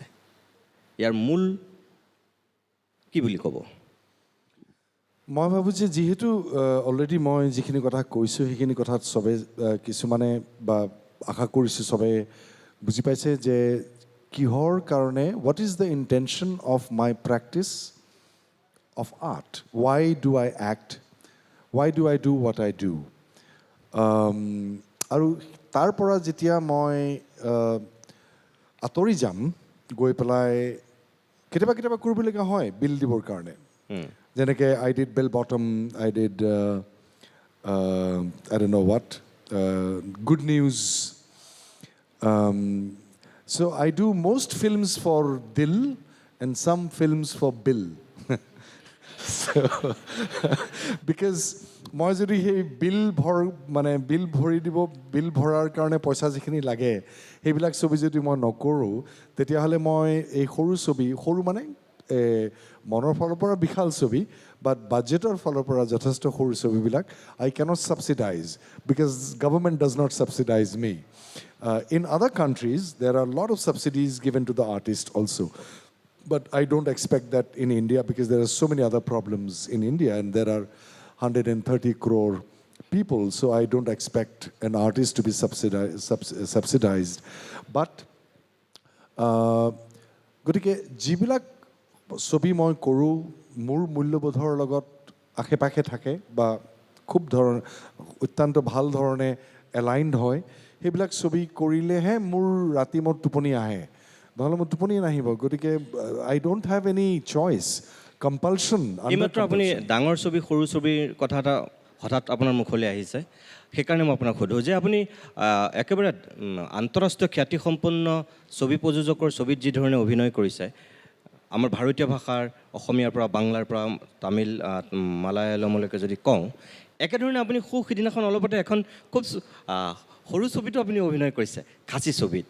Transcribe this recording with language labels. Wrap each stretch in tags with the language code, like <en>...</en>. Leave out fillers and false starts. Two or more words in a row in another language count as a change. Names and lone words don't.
<as>ইয়াৰ মূল কি বুলি ক'ব? মই ভাবোঁ যে যিহেতু অলৰেডি মই যিখিনি কথা কৈছোঁ সেইখিনি কথাত চবে কিছুমানে বা আশা কৰিছোঁ চবে বুজি পাইছে যে কিহৰ কাৰণে,</as> <en>what is the intention of my practice of art. Why do I act? Why do I do what I do?</en> <as>আৰু তাৰ পৰা যেতিয়া মই আঁতৰি যাম, গৈ পেলাই কেতিয়াবা কৰিবলগীয়া হয় বিল দিবৰ কাৰণে.</as> <en>যেনেকৈ I did Bell Bottom, I did I don't know what, Good News. So I do most films for Dil and some films for Bill. So, because</en> <as>মই যদি সেই বিল ভৰি দিব, বিল ভৰাৰ কাৰণে পইচা যিখিনি লাগে সেইবিলাক ছবি যদি মই নকৰোঁ, তেতিয়াহ'লে মই এই সৰু মানে মনৰ ফালৰ পৰা বিশাল ছবি, বাট বাজেটৰ ফালৰ পৰা যথেষ্ট সৰু ছবিবিলাক</as> <en>I cannot subsidize because government does not subsidize me. In other countries, there are a lot of subsidies given to the artist also. But I don't expect that in India because there are so many other problems in India and there are 130 crore people. So I don't expect an artist to be subsidized.</en> <as>But গতিকে যিবিলাক ছবি মই কৰোঁ মোৰ মূল্যবোধৰ লগত আশে পাশে থাকে বা খুব অত্যন্ত ভাল ধৰণে এলাইনড হয়, সেইবিলাক ছবি কৰিলেহে মোৰ ৰাতি মোৰ টোপনি আহে, নহ'লে মোৰ টোপনি নাহিব.</as> <en>গতিকে I don't have any choice, compulsion.</en> <as>এইমাত্ৰ আপুনি ডাঙৰ ছবি সৰু ছবিৰ কথা এটা হঠাৎ আপোনাৰ মুখলৈ আহিছে, সেইকাৰণে মই আপোনাক সোধোঁ যে আপুনি একেবাৰে আন্তঃৰাষ্ট্ৰীয় খ্যাতিসম্পন্ন ছবি প্ৰযোজকৰ ছবিত যি ধৰণে অভিনয় কৰিছে, আমাৰ ভাৰতীয় ভাষাৰ অসমীয়াৰ পৰা বাংলাৰ পৰা তামিল মালায়ালমলৈকে যদি কওঁ, একেধৰণে আপুনি সিদিনাখন অলপতে এখন খুব সৰু ছবিতো আপুনি অভিনয় কৰিছে, খাচী ছবিত.</as>